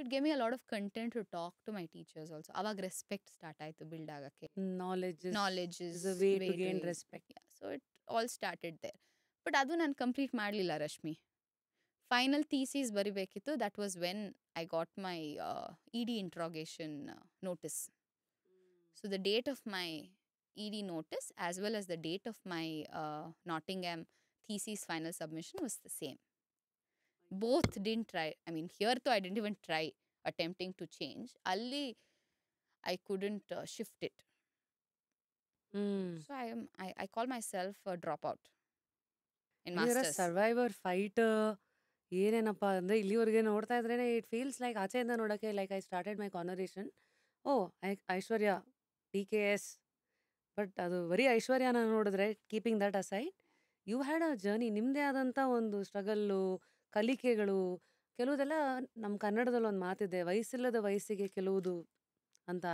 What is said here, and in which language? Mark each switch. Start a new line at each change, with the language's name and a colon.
English: It gave me a lot of content to talk to my teachers also.
Kannada: ಅವಾಗ respect start ಆಯಿತು build ಆಗೋಕ್ಕೆ.
English: Knowledge is a way to gain respect. So it all started there. But
Kannada: ಅದು ನಾನು complete ಮಾಡಲಿಲ್ಲ
English: Rashmi.
Kannada: Final thesis ಬರಿಬೇಕಿತ್ತು.
English: That was when I got my ED interrogation notice. So the date of my ED notice as well as the date of my Nottingham thesis final submission was the same. Both didn't try. I mean, here though I didn't even try attempting to change.
Kannada: Alli
English: I couldn't shift it. So I call myself a dropout in masters.
Kannada: Survivor fighter ಏನೇನಪ್ಪ ಅಂದರೆ ಇಲ್ಲಿವರೆಗೆ ನೋಡ್ತಾ ಇದ್ರೇನೆ
English: it feels like
Kannada: ಆಚೆಯಿಂದ ನೋಡೋಕ್ಕೆ
English: like I started my conversation
Kannada: Aishwarya TKS, but ಅದು ಬರೀ ಐಶ್ವರ್ಯನ ನೋಡಿದ್ರೆ
English: Keeping that aside you had a journey.
Kannada: ನಿಮ್ಮದೇ ಆದಂಥ ಒಂದು ಸ್ಟ್ರಗಲ್ಲು, ಕಲಿಕೆಗಳು, ಕೆಲವುದೆಲ್ಲ ನಮ್ಮ ಕನ್ನಡದಲ್ಲಿ ಒಂದು ಮಾತಿದೆ, ವಯಸ್ಸಿಲ್ಲದ ವಯಸ್ಸಿಗೆ ಕೆಲವುದು ಅಂತ.